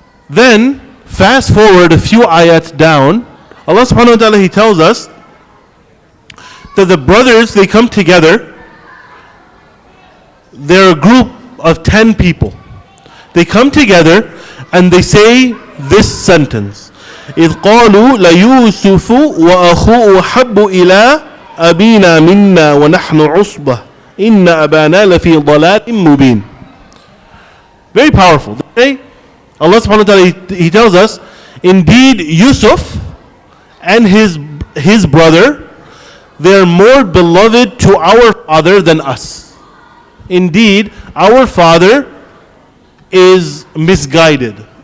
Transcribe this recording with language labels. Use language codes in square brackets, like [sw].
[en] Then fast forward a few ayats down, Allah subhanahu wa ta'ala, he tells us that the brothers, they come together. They're a group of 10 people. They come together and they say this sentence: [ar] إِذْ قَالُوا لَيُوسُفُ وَأَخُوهُ حَبُّ إِلَىٰ أَبِينَا مِنَّا وَنَحْنُ عُصْبَةٌ إِنَّ أَبَانَا لَفِي ضَلَالٍ مُبِينٍ. [en] Very powerful. Allah subhanahu wa ta'ala, he tells us, indeed Yusuf and his brother, they are more beloved to our father than us. Indeed, our father is misguided.